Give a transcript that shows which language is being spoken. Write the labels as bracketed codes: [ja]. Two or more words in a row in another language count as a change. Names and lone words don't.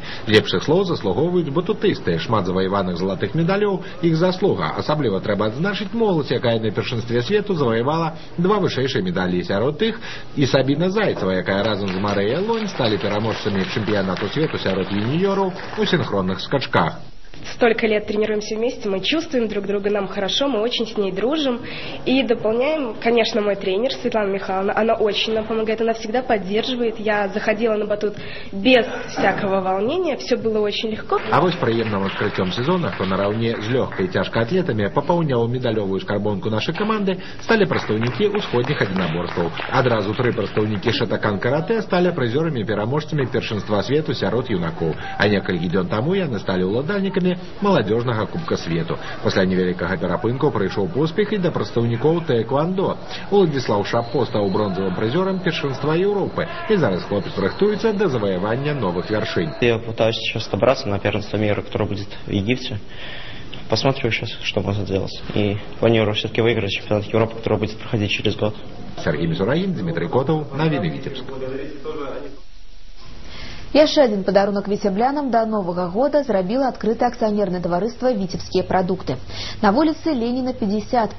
[be] Лепшых слоў заслугоўваюць батутысты. Шмат заваяваных залатых медалёў іх заслуга. Асабліва трэба адзначыць моладзь, якая на першынстве свету заваявала 2 вышэйшыя медалі. Сярод тых і Сабіна Зайцева, якая разам з Марыяй Лонь сталі пераможцамі чэмпіянату свету сярод юніёраў у синхронных скачках. [ru] Столько лет тренируемся вместе, мы чувствуем друг друга, нам хорошо, мы очень с ней дружим. И дополняем, конечно, мой тренер Светлана Михайловна, она очень нам помогает, она всегда поддерживает. Я заходила на батут без всякого волнения, все было очень легко. [be] А вось прыемным адкрыццём сезона, хто нараўне з лёгкай цяжкаатлетамі папаўняў медалёвую скарбонку нашай каманды, сталі прадстаўнікі ўсходніх адзінаборстваў. Адразу 3 прадстаўнікі шатакан-каратэ сталі прызёрамі пераможцамі першынства свету сярод юнакоў. А некалькі дзён таму яны сталі ўладальнікамі маладзёжнага кубка свету. Пасля невялікага перапынку прыйшоў поспех і да прадстаўнікоў тэквандо. Уладзіслаў Шапко стаў бронзавым прызёрам першынства Еўропы, и зараз хлопец рыхтуецца да [ru] завоевания новых вершин. Я пытаюсь сейчас добраться на первенство мира, которое будет в Египте. Посмотрю сейчас, что можно сделать. И планирую все-таки выиграть чемпионат Европы, который будет проходить через год. Сергей Мисурагин, Дмитрий Котов, Новины Витебск. [be] Яшчэ адзін падарунак віцеблянам да Новага года зрабіла адкрытае акцыянернае таварыства «Віцебскія прадукты». На вуліцы Леніна 50